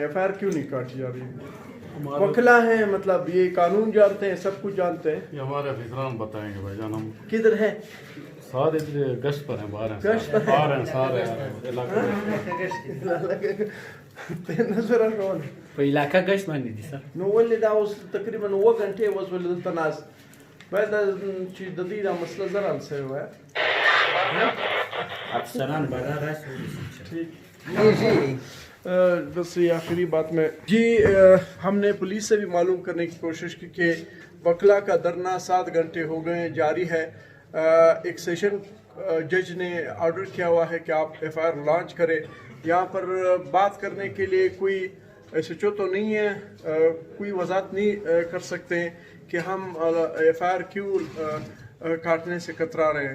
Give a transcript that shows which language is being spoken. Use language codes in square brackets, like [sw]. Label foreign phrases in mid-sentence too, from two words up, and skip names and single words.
[ur] FIR کیوں نہیں کاٹی جا رہی؟ وکلا ہیں, مطلب یہ قانون جانتے ہیں, سب کچھ جانتے ہیں. یہ ہمارے افسران بتائیں گے بھائی جان. ہم کدھر ہیں؟ سارے گشت پر ہیں, باہر ہیں, گشت پر باہر ہیں, سارے علاقے نظر کون [ps] په علاقه گشت باندې دي سر. نو ولې دا اوس تقریبا 9 غنټې اوس ولې دلته ناست باید چې د دې دا مسله زر حل شوی وای. افسران بارا راشي. [ur] بس یہ آخری بات میں جی ہم نے پولیس سے بھی معلوم کرنے کی کوشش کی کہ وکلا کا دھرنا 7 گھنٹے ہو گئے جاری ہے. ایک سیشن جج نے آرڈر کیا ہوا ہے کہ آپ FIR لانچ کریں. یہاں پر بات کرنے کے لیے کوئی SHO تو نہیں ہے, کوئی وضاحت نہیں کر سکتے کہ ہم FIR کیوں کاٹنے سے کترا رہے ہیں.